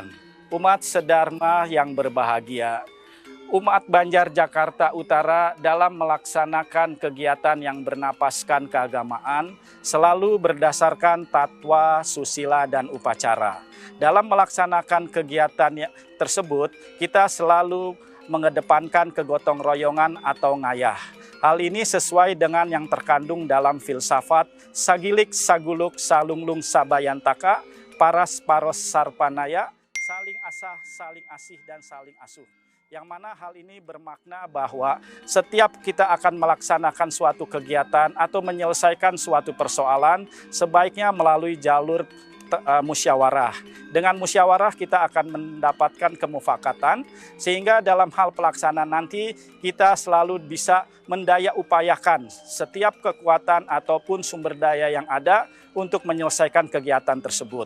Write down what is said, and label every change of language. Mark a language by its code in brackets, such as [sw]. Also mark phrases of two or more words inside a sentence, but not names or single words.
[id] Umat sedharma yang berbahagia, umat Banjar Jakarta Utara dalam melaksanakan kegiatan yang bernapaskan keagamaan selalu berdasarkan tatwa, susila, dan upacara. Dalam melaksanakan kegiatan tersebut, kita selalu mengedepankan kegotong royongan atau ngayah. Hal ini sesuai dengan yang terkandung dalam filsafat [ban] Sagilik Saguluk Salunglung Sabayantaka, Paras Paros Sarpanaya, [id] saling asah, saling asih, dan saling asuh. Yang mana hal ini bermakna bahwa setiap kita akan melaksanakan suatu kegiatan atau menyelesaikan suatu persoalan, sebaiknya melalui jalur musyawarah. Dengan musyawarah kita akan mendapatkan kemufakatan, sehingga dalam hal pelaksanaan nanti kita selalu bisa mendaya upayakan setiap kekuatan ataupun sumber daya yang ada untuk menyelesaikan kegiatan tersebut.